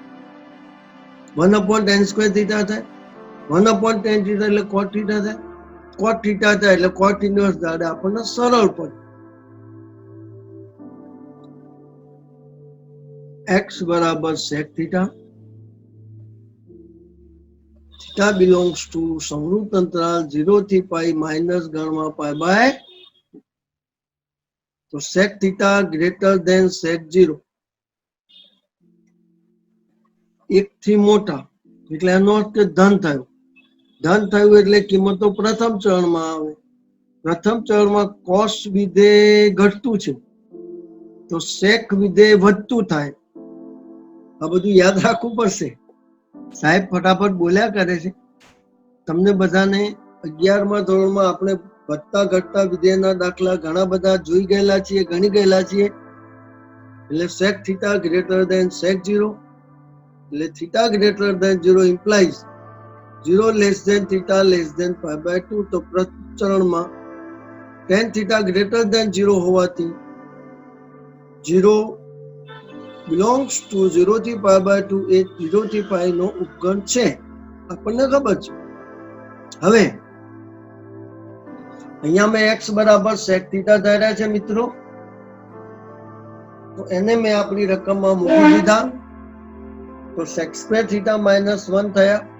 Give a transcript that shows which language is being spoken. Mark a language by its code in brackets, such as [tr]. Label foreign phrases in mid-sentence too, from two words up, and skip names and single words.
[gu] 1/10² થીટા થાય, 1/10 થીટા એટલે cot થીટા થાય, cot થીટા થાય એટલે cot ઇન્વર્સ ધારે, આપણને સરળ પડે. x બરાબર sec થીટા, [en] theta belongs to [gu] સંવૃત અંતરાલ 0 થી π માઇનસ ગણમાં π/, તો [en] sec theta greater than sec 0, [gu] 1 થી મોટા એટલે એનો અર્થ કે ધન થયું. ધન થયું એટલે કિંમતો પ્રથમ ચરણમાં આવે. પ્રથમ ચરણમાં cos વિધેય ઘટતું છે તો sec વિધેય વધતું થાય. આ બધું યાદ રાખવું પડશે. સાહેબ ફટાફટ બોલ્યા કરે છે. તમને બધાને 11મા ધોરણમાં આપણે વધતા ઘટતા વિધેયના દાખલા ઘણા બધા જોઈ ગયેલા છીએ, ગણી ગયેલા છીએ. એટલે [en] sec theta greater than sec 0, [gu] એટલે [en] theta greater than 0 implies 0 less than theta less than π/2. [gu] તો પ્રથમ ચરણમાં [en] tan theta greater than 0 [gu] હોવાથી [en] 0 belongs to 0 [gu] થી π/2 એ 0 થી π નો ઉપગણ છે, આપણને ખબર છે. હવે અહીંયા મેં x બરાબર [en] sec theta [gu] ધાર્યા છે મિત્રો, તો એને મેં આપણી રકમમાં મૂકી દીધા, તો sec² થીટા -1 થયા.